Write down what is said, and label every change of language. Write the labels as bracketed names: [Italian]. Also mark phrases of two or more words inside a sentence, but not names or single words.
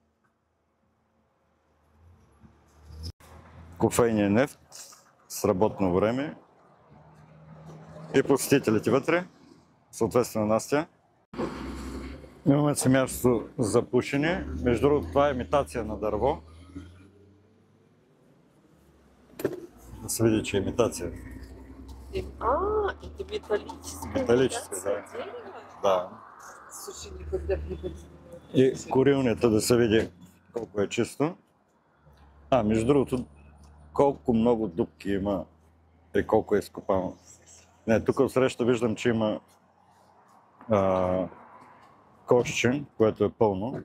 [Bulgarian] Кофейния нефт с работно време. И посетителите вътре, съответствено Настя. Имаме си място за пушене. Между другото, това е имитация на дърво. Да се види, че е имитация. [Russian] Это металлическое. Металлическое, да. Слушай, никогда не видела. [Bulgarian] И курилнята да се види колко е чисто. Между другото, колко много дупки има и колко е изкопано. Тук отсреща виждам, че има кошче, което е пълно.